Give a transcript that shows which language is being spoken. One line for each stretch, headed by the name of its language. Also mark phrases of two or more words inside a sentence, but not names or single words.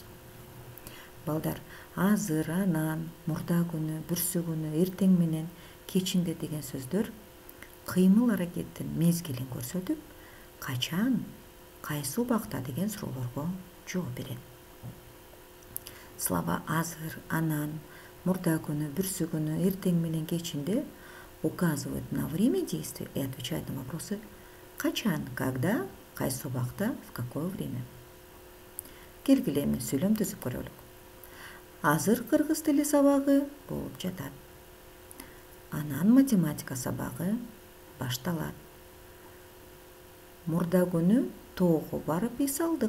Kyrgyz: Балдар, азыр, анан, мурда күнү, бүрсү күнү, эртең менен, кечинде деген сөздөр кыймыл аракеттин мезгилин көрсөтүп, качан, кайсы убакта деген суроолорго жооп берет.
Russian: Слова
Kyrgyz: азыр, анан, мурда күнү, бүрсү күнү, эртең менен, кечинде
Russian: указывают на время действия и отвечают на вопросы качан, когда,
Kyrgyz: кайсы убакта,
Russian: в какое время.
Kyrgyz: Келгиле эми сүйлөм түзүп көрөлүк. Азыр кыргыз тили сабагы болуп жатат. Анан математика сабагы башталат. Мурда күнү тоого барып эс алдык.